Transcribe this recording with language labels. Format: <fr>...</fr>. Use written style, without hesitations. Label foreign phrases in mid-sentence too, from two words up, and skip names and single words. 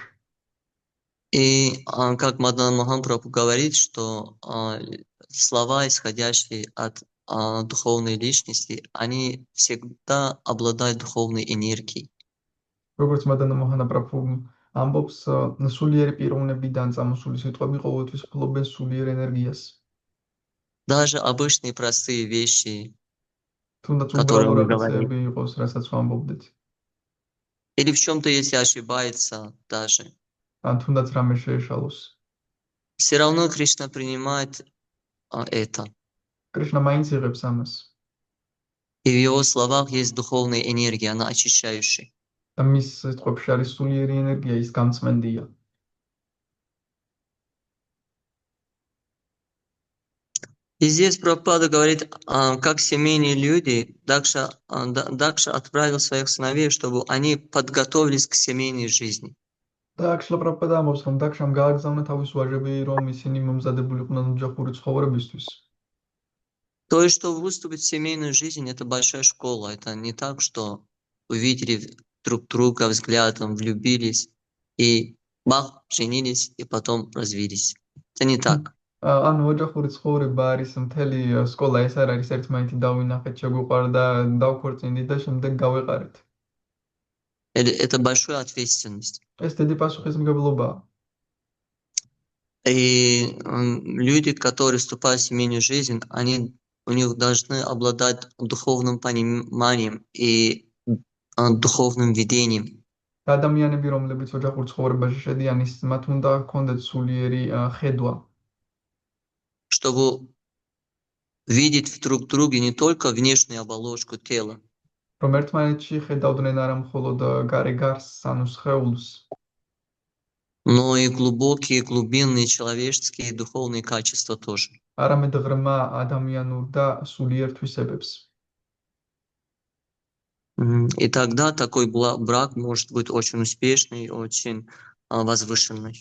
<ru>И как Мадан Махапрабху говорит, что слова, исходящие от духовной личности, они всегда обладают духовной энергией.</ru> <ka>როგორც მადანა მოჰანა პრაბჰუ ამბობს, სულიერი პიროვნებიდან წამოსული სიტყვები ყოველთვის ფლობენ სულიერ ენერგიას.</ka> <ru>Даже обычные простые вещи,</ru> <ka>თუნდაც</ka> <ru>которые</ru> <ka>უბრალო</ka> <ru>мы говорим.</ru> <ka>რაღაცები იყოს, რასაც ვამბობდით.</ka> <ru>Или в чем-то, если ошибается даже.</ru> <ka>ან თუნდაც რამე შეეშალოს.</ka> <ru>Все равно Кришна принимает это.</ru> <ka>კრიშნა მაინც იღებს ამას.</ka> <ru>И в его словах есть духовная энергия, она очищающая.</ru> <ka>და მის სიტყვებში არის სულიერი ენერგია, ის გამწმენდია.</ka> <ru>И здесь Прабхупада говорит, как семейные люди, Дакша отправил своих сыновей, чтобы они подготовились к семейной жизни.</ru> <ka>და აქ შილა პრაბჰუპადა ამბობს, რომ დაქშამ გააგზავნა თავის ვაჟები, რომ ისინი მომზადებულიყვნენ ოჯახური ცხოვრებისთვის.</ka> <ru>То есть, что выступить в семейную жизнь, это большая школа. Это не так, что увидели друг друга взглядом, влюбились, и бах, женились, и потом развились. Это не так.</ru> <ka>ანუ ოჯახური ცხოვრება არის მთელი სკოლა, ეს არ არის ერთმანეთი დავინახეთ, შეგვიყვარდა, დავქორწინდით და შემდეგ გავეყარეთ.</ka> <ru>Это большая ответственность.</ru> <ka>ეს დიდი პასუხისმგებლობაა.</ka> <ru>И люди, которые вступают в семейную жизнь, у них должны обладать духовным пониманием и духовным видением.</ru> <ka>ადამიანები, რომლებიც ოჯახურ ცხოვრებაში შედიან, მათ უნდა ჰქონდეთ სულიერი ხედვა.</ka> <ru>Чтобы видеть друг в друге не только внешнюю оболочку тела,</ru> <ka>რომ ერთმანეთში ხედავდნენ არა მხოლოდ გარე გარსს, ანუ სხეულს,</ka> <ru>но и глубокие, глубинные человеческие и духовные качества тоже.</ru> <ka>არამედ ღრმა ადამიანურ და სულიერ თვისებებს.</ka> <ru>И тогда такой брак может быть очень успешный, очень возвышенный.</ru>